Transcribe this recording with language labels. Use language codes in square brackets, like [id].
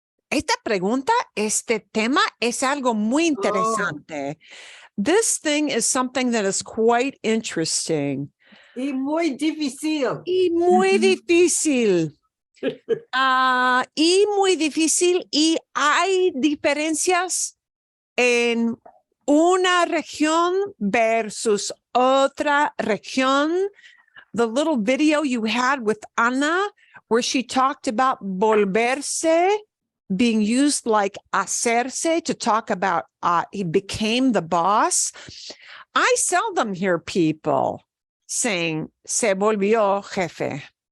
[es] Esta pregunta, este tema es algo muy interesante. [en] This thing is something that is quite interesting. [es] Y muy difícil. Y muy difícil. Y muy difícil, y hay diferencias en una región versus otra región. [en] The little video you had with Ana, where she talked about volverse being used like hacerse to talk about he became the boss. I seldom hear people saying [es] se volvió jefe.